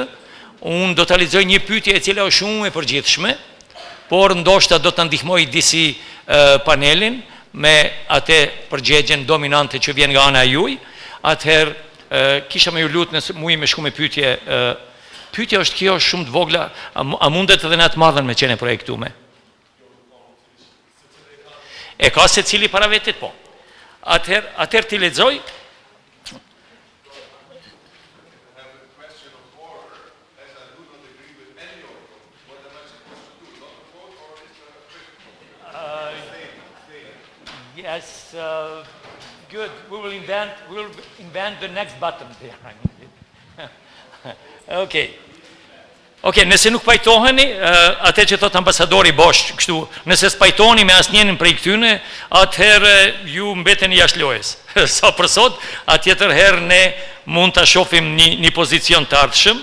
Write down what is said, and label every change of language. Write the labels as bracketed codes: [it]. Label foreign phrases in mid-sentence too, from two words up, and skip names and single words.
[sq] Unë do të lexoj një pyetje e cila është shumë e përgjithshme, por ndoshta do të ndihmoj disi panelin me atë përgjigjen dominante që vjen nga ana juaj. Atëherë kisha më ju lut nëse muj me shku me pyetje. Pyetja është kjo shumë të vogla, a mundet edhe në atë madhen me qenë projektume? E ka secili para vetit po. Atëherë ti lexoj. [en] Yes, good. We will invent the next button there. Okay. [sq] Okay, nëse nuk pajtoheni, atë që thot ambasadori Bosch, kështu, nëse s'pajtoheni me asnjërin prej këtyne, atëherë ju mbeteni jashtë lojës. Sa për sot, atjetër herë ne mund ta shohim një pozicion të ardhshëm.